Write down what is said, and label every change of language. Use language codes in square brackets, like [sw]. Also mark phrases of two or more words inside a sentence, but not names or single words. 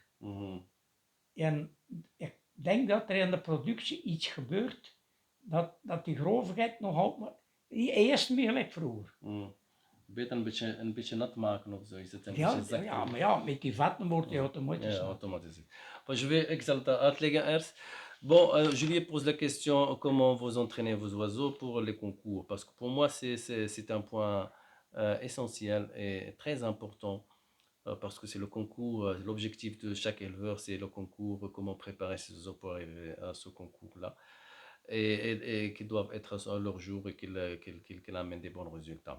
[nl] En ik denk dat er in de productie iets gebeurt, dat die grovigheid nog altijd, hij is meer gelijk vroeger. Beter een beetje nat maken of zo. Is het Maar ja, met die vatten wordt hij automatisch. Ja, automatisch. Ik zal het uitleggen eerst. [fr] Bon, je lui pose la question comment vous entraînez vos oiseaux pour les concours, parce que pour moi, c'est un point essentiel et très important, parce que c'est le concours, l'objectif de chaque éleveur, c'est le concours, comment préparer ses oiseaux pour arriver à ce concours-là, et qu'ils doivent être à leur jour et qu'ils amènent des bons résultats.